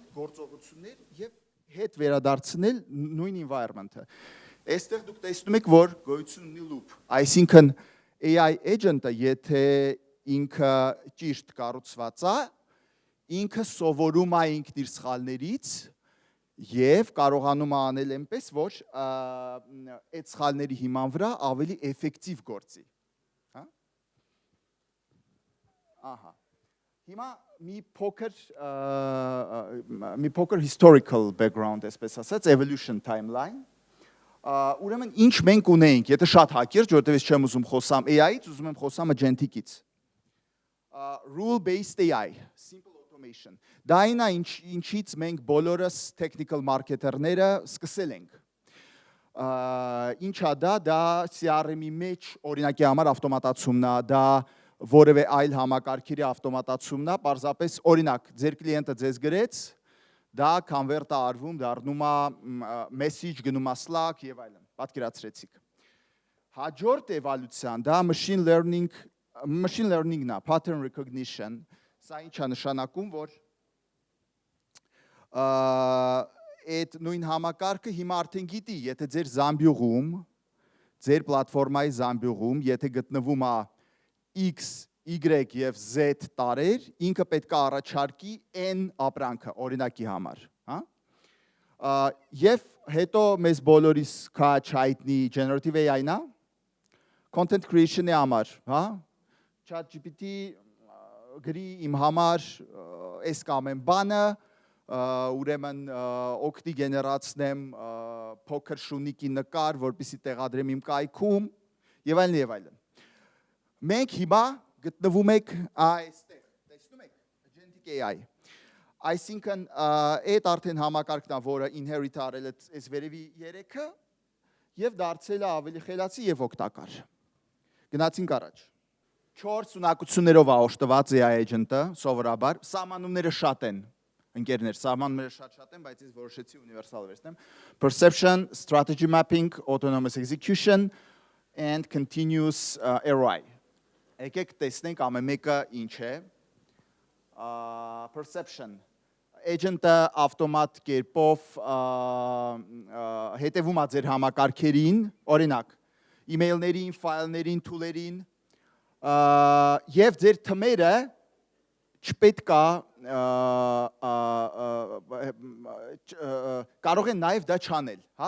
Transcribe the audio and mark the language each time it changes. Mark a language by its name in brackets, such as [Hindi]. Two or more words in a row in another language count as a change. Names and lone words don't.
[Armenian] գործողություններ եւ հետ վերադարձնել նույն environment-ը։ Այստեղ դուք տեսնում եք, որ գոյություն ունի loop, այսինքն [English] AI agent-ը, [Armenian] եթե ինքը ճիշտ կառուցված է, ինքը սովորում է ինքն իր սխալներից եւ կարողանում է անել այնպես, որ այդ սխալների հիման վրա ավելի էֆեկտիվ գործի։ Հա? Ահա։ Հիմա մի փոքր [English] historical background, [Armenian] այսպես ասած, [English] evolution timeline։ [Armenian] Ուրեմն ինչ մենք ունեինք, եթե շատ հակիրճ, որովհետև ես չեմ ուզում խոսամ AI-ից, ուզում եմ խոսամ agentic-ից։ [English] Rule-based AI, simple automation։ [Armenian] Դա այն է, ինչից մենք բոլորս [English] technical marketer-ները [Armenian] սկսել ենք։ Ինչա դա CRM-ի մեջ օրինակի համար ավտոմատացումն է, դա որևէ այլ համակարգերի ավտոմատացումն է, պարզապես օրինակ, ձեր կլիենտը ձեզ գրեց, դա convert-ը արվում, դառնում է message, գնում է Slack եւ այլն, պատկերացրեցիք։ Հաջորդ էվոլյուցիան, դա [English] machine learning-ն [Armenian] է, [English] pattern recognition, [Armenian] սա ինչ է նշանակում, որ այդ նույն համակարգը հիմա արդեն գիտի, եթե ձեր զամբյուղում, ձեր պլատֆորմայի զամբյուղում, եթե գտնվում է X, Y եւ Z տարեր, ինքը պետք է առաջարկի N ապրանքը, օրինակի համար, հա? Եվ հետո մեզ բոլորիս քաչ հայտնի [English] generative AI-ն [Armenian] է, [English] content creation-ի [Armenian] համար, հա? ChatGPT գրի իմ համար այս կամ այն բանը, ուրեմն օգտի գեներացնեմ փոքր շունիկի նկար, որպեսզի տեղադրեմ իմ կայքում եւ այլն եւ այլն։ Մենք հիմա գտնվում ենք այստեղ, տեսնում եք, [English] agentic AI։ [Armenian] Այսինքն այդ արդեն համակարգն է, որը inherit արել է այս վերևի երեքը եւ դարձել է ավելի խելացի եւ օգտակար։ Գնացինք առաջ։ 4 ունակություններով է օժտված [English] AI agent-ը, [Armenian] սովորաբար, սահմանումները շատ են։ Ընկերներ, սահմանումները շատ են, բայց ես որոշեցի universal վերցնեմ։ [English] Perception, strategy mapping, autonomous execution and continuous ROI։ [Armenian] Եկեք տեսնենք ամեն մեկը ինչ է։ Perception, agent-ը ավտոմատ կերպով հետևում է ձեր համակարգերին, օրինակ, email-ներին, ֆայլներին, tool-երին, եւ ձեր թմերը չպետք է կարող են նաև դա չանել, հա?